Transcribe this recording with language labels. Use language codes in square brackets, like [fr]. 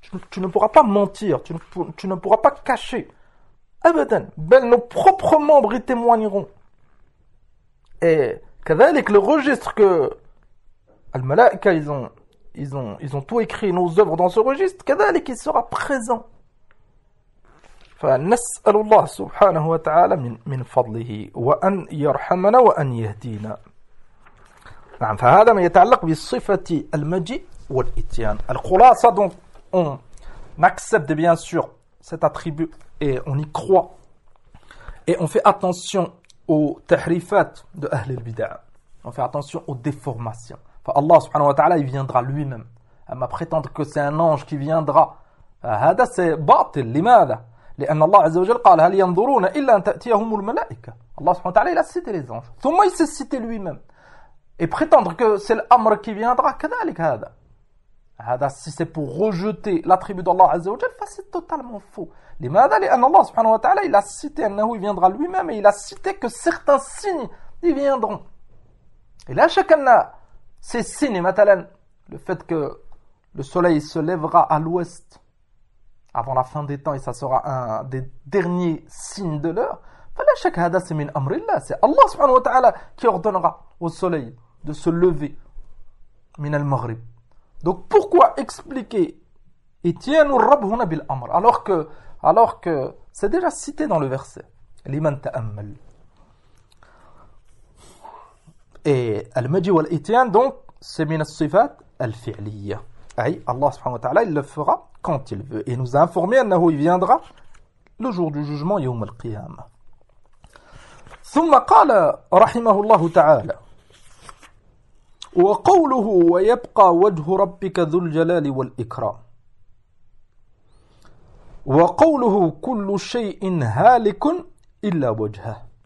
[fr] Tu ne pourras pas mentir, tu ne pourras pas cacher. Abadan, ben nos propres membres y témoigneront. Et kadhalik, le registre que al-malaika, ils ont tout écrit, nos œuvres dans ce registre, kadhalik, il sera présent. [ar] فنسأل الله سبحانه وتعالى من فضله وأن يرحمنا وأن يهدينا. نعم, فهذا ما يتعلق بصفة المجيء والإتيان. [fr] الخلاصة, donc on accepte bien sûr cet attribut et on y croit et on fait attention aux tahrifat de [ar] أهل البدع. [fr] On fait attention aux déformations. [ar] فالله سبحانه وتعالى [fr] il viendra lui-même. أما prétendre que c'est un ange qui viendra, هذا c'est باطل. [ar] لماذا؟ لأن الله عز وجل قال هل ينظرون إلا أن تأتيهم الملائكة. [fr] الله سبحانه وتعالى il a cité les anges, ثم il s'est cité lui-même. Et prétendre que c'est l'amr qui viendra, [ar] كذلك هذا [fr] si c'est pour rejeter l'attribut d'Allah عز وجل, c'est totalement faux. [ar] لماذا؟ لأن الله سبحانه وتعالى [fr] il a cité أنه il viendra lui-même et il a cité que certains signes y viendront. Et là chacun a ces signes, مثلا le fait que le soleil se lèvera à l'ouest avant la fin des temps et ça sera un des derniers signes de l'heure. فلا شك هذا c'est [ar] من امر الله, [fr] c'est Allah subhanahu wa ta'ala qui ordonnera au soleil de se lever [ar] من المغرب. [fr] Donc pourquoi expliquer [ar] اتيان الرب هنا بالامر [fr] alors que c'est déjà cité dans le verset [ar] لمن تأمل. [fr] Et المجي والاتيان, donc c'est [ar] من الصفات الفعلية, [fr] اي Allah subhanahu wa ta'ala il le fera quand il veut. Et nous a informé أنه il viendra le jour du jugement [ar] يوم القيامة. ثم قال رحمه الله تعالى وقوله ويبقى وجه ربك ذو الجلال والإكرام وقوله كل شيء هالك إلا وجهه.